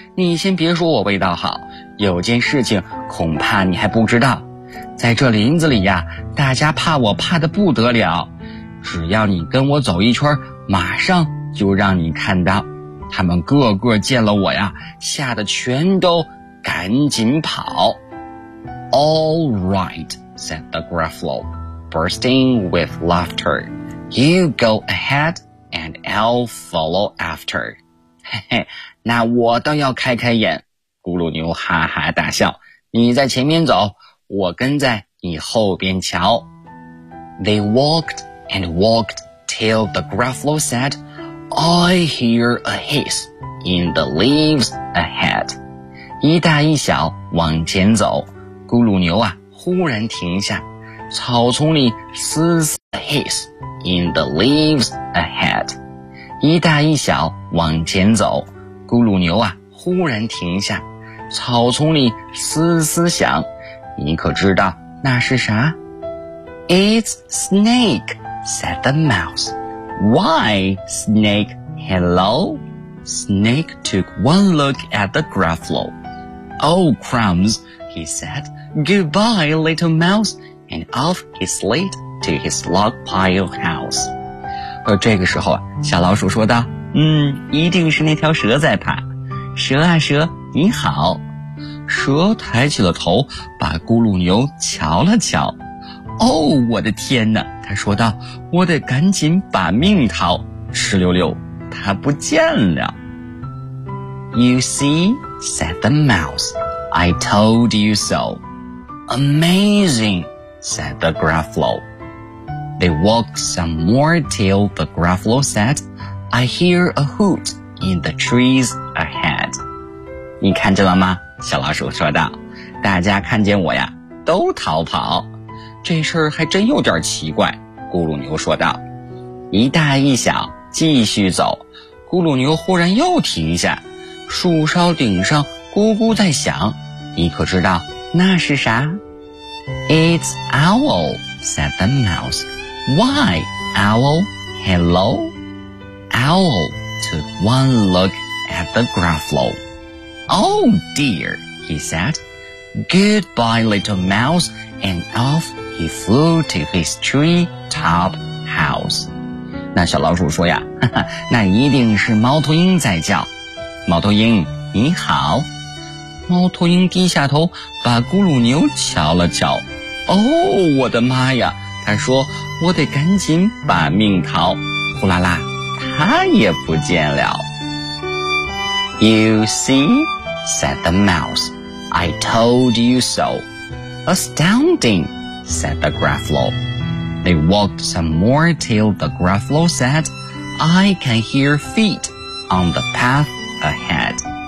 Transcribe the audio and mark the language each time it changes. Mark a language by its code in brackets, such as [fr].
[zh] 你先别说我味道好，有件事情恐怕你还不知道，在这林子里呀，大家怕我怕得不得了，只要你跟我走一圈，马上就让你看到，他们个个见了我呀，吓得全都赶紧跑。 [en] All right, said the Gruffalo, bursting with laughter. You go ahead and I'll follow after. [zh] 那我倒要开开眼，咕噜牛哈哈大笑，你在前面走，我跟在你后边瞧。 [en] They walked and walked till the Gruffalo said, I hear a hiss in the leaves ahead. [zh] 一大一小往前走，咕噜牛啊忽然停下，草丛里嘶嘶 [en] hiss in the leaves ahead。 [zh] 一大一小往前走，咕噜牛啊忽然停下，草丛里嘶嘶响，你可知道那是啥？ [en] It's snake, said the mouse. Why, snake, hello? Snake took one look at the Gruffalo. Oh, crumbs, he said. Goodbye, little mouse. And off he slid to his log pile house. [zh] 这个时候小老鼠说道，一定是那条蛇在爬。蛇啊蛇，你好。蛇抬起了头，把咕噜牛瞧了瞧。 Oh, 我的天哪，他说道，我得赶紧把命逃。哧溜溜，他不见了。 [en] You see? said the mouse. I told you so. Amazing, said the Gruffalo. They walked some more till the Gruffalo said, I hear a hoot in the trees ahead. [zh] 你看见了吗？小老鼠说道，大家看见我呀都逃跑。这事儿还真有点奇怪，咕噜牛说道。一大一小继续走，咕噜牛忽然又停下，树梢顶上咕咕在响，你可知道那是啥？ [en] It's owl, said the mouse. Why, owl, hello? Owl took one look at the Gruffalo. Oh dear, he said. Goodbye, little mouse, and off he flew to his tree top house. [zh] 那小老鼠说呀，那一定是猫头鹰在叫。猫头鹰你好，猫头鹰低下头把咕噜牛瞧了瞧。哦，我的妈呀，他说，我得赶紧把命逃。呼啦啦，他也不见了。 [en] You see, said the mouse, I told you so. Astounding, said the Gruffalo. They walked some more till the Gruffalo said, I can hear feet on the pathAhead.